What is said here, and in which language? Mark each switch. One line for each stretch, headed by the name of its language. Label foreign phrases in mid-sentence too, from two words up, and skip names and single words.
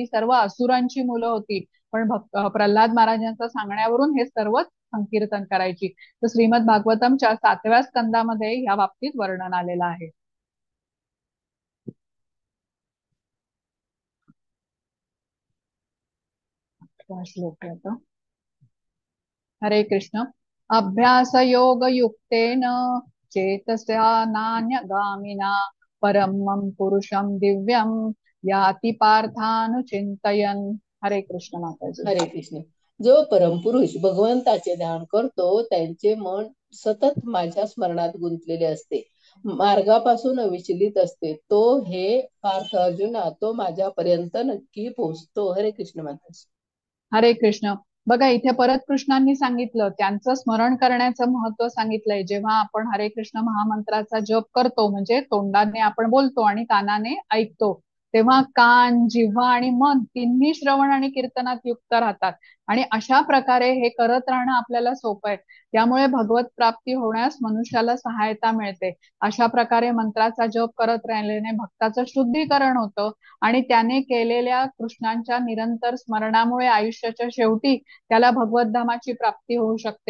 Marathi: ही सर्व असुरांची मुलं होती पण प्रल्हाद महाराजांच्या सांगण्यावरून हे सर्वच संकीर्तन करायची. तर श्रीमद भागवतमच्या 7व्या स्कंदामध्ये या बाबतीत वर्णन आलेलं आहे. श्लोक आहे तो. हरे कृष्ण.
Sanskrit: अभ्यास योग युक्तेन चेतसा नान्यगामिना परमं पुरुषं दिव्यं याति पार्थानुचिंतयन्.
Marathi: हरे कृष्ण माताजी. हरे कृष्ण. जो परमपुरुष भगवंताचे ध्यान करतो त्यांचे मन सतत माझ्या स्मरणात गुंतलेले असते, मार्गापासून विचलित असते. तो हे पार्थ अर्जुना तो माझ्यापर्यंत नक्की पोहोचतो. हरे कृष्ण माताजी. हरे कृष्ण. बघा इथे परत कृष्णांनी सांगितलं, त्यांचं स्मरण करण्याचं महत्व सांगितलंय. जेव्हा आपण हरे कृष्ण महामंत्राचा जप करतो, म्हणजे तोंडाने आपण बोलतो आणि कानाने ऐकतो, तेव्हा कान, जिव्हा आणि मन तिन्ही श्रवण आणि कीर्तनात युक्त राहतात. आणि अशा प्रकारे हे करत राहणं आपल्याला सोपं आहे. त्यामुळे भगवत प्राप्ती होण्यास मनुष्याला सहायता मिळते. अशा प्रकारे मंत्राचा जप करत राहिल्याने भक्ताचं शुद्धीकरण होतं आणि त्याने केलेल्या कृष्णांच्या निरंतर स्मरणामुळे आयुष्याच्या शेवटी त्याला भगवतधामाची प्राप्ती होऊ शकते.